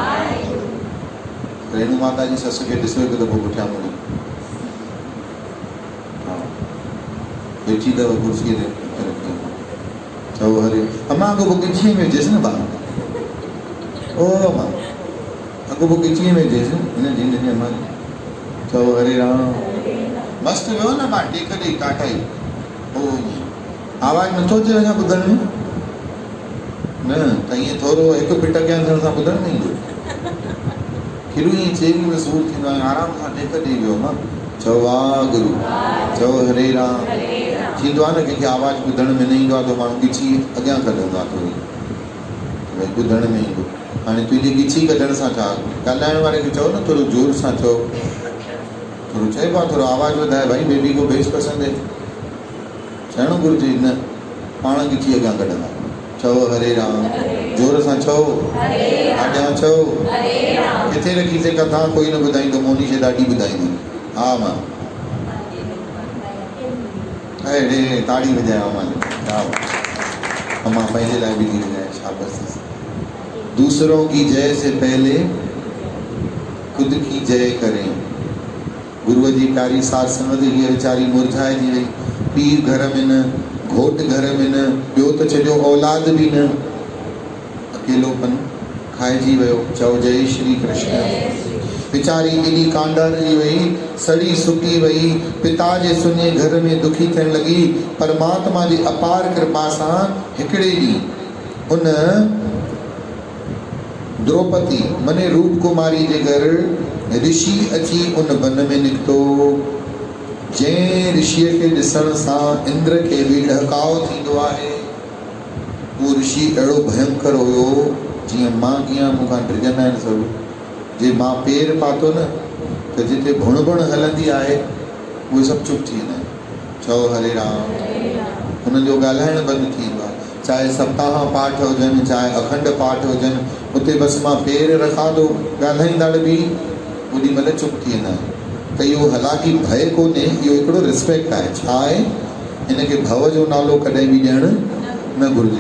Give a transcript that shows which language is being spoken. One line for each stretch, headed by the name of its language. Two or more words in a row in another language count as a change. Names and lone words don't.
Sindhi: रेणु माता जी ससु खे ॾिसो हिकु दफ़ो पुठियां मुड़ी, हा वेठी अथव कुर्सीअ ते। चओ हरे। अमां अॻो गिचीअ में विझेसि न ॿार, ओ अमां अॻो गिचीअ में विझेसि हिन जी अमां। चओ हरे राम। मस्तु वियो न मां टेक ॾेई टाटाई। ओ आवाज़ु नथो अचे अञा ॿुधण में? न त ईअं थोरो हिकु पिट कयां थियण सां ॿुधण में ईंदो? खिलू ईअं चेवी में सूरु थींदो आहे, आराम सां टेक ॾेई वियो मां। चओ वाहेगुरु। चओ हरे राम। थींदो आहे न कंहिंखे आवाज़ु ॿुधण में न ईंदो आहे त माण्हू गिची अॻियां कढंदो आहे थोरी, भई ॿुधण में ईंदो। हाणे तुंहिंजी गिची कढण सां छा? ॻाल्हाइण वारे खे चओ न थोरो ज़ोर सां चओ, थोरो चइबो आहे थोरो आवाज़ु वधाए,
Hindi: भाई बेबी को बेस पसंदि है,
Sindhi: चइणो घुरिजे। न पाण गिची अॻियां कढंदा। चओ हरे राम। जोर सां चओ, अॻियां चओ। किथे रखीसीं कथा? कोई न ॿुधाईंदो, मोनी खे ॾाढी ॿुधाईंदी। हा मां अड़े ताड़ी वॼायो मां, हा मां पंहिंजे लाइ बि थी वॼाए, शाबाश।
Hindi: दूसरों की जय से पहले खुद की जय करें।
Sindhi: गुरुअ जी प्यारी सार संगत हीअ वीचारी मुरझाए जी वई, पीउ घर में न, घोट घर में न, ॿियो त छॾियो औलाद बि न, अकेलोपन खाइजी वियो। चओ जय श्री कृष्ण। वीचारी एॾी कांडार जी वई, सड़ी सुकी वई, पिता जे सुञे घर में दुखी थियण लॻी। परमात्मा जी अपार कृपा सां हिकिड़े ॾींहुं उन द्रौपदी मने रूप कुमारी जे घर ऋषि अची उन वन में निकितो। जंहिं ऋषिअ खे ॾिसण सां इंद्र खे बि ॾहकाओ थींदो आहे। उहो ऋषि अहिड़ो भयंकर हुयो, जीअं मां कीअं मूंखां डिॼंदा आहिनि सभु। जे मां पेर पातो न त जिते भुण भुण हलंदी आहे उहे सभु चुप थी वेंदा आहिनि। चओ हरे राम। हुननि जो ॻाल्हाइण बंदि थी वेंदो आहे। चाहे सप्ताह पाठ हुजनि, चाहे अखंड पाठ हुजनि, उते बसि मां पेर रखां थो, ॻाल्हाईंदड़ बि ओॾी महिल चुप थी वेंदा आहिनि। त इहो हालांकि भय कोन्हे, इहो हिकिड़ो रिस्पेक्ट आहे। छा आहे, हिनखे भव जो नालो कॾहिं बि ॾियणु न घुरिजे।